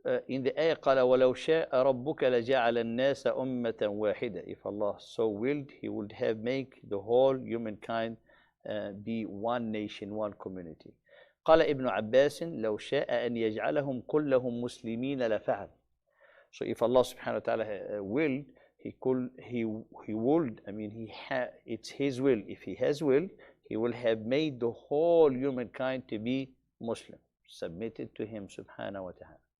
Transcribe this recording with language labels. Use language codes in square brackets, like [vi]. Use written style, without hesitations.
[en] in the ayah [ar] قال ولو شاء ربك لجعل الناس أمة واحدة. [en] If Allah so willed, He would have make the whole humankind be one nation, one community. [ar] قال ابن عباس لو شاء أن يجعلهم كلهم مسلمين لفعل. [en] So if Allah subhanahu wa ta'ala willed, He would, I mean, it's His will. If He has will, He will have made the whole humankind to be Muslim, submitted to Him subhanahu wa ta'ala.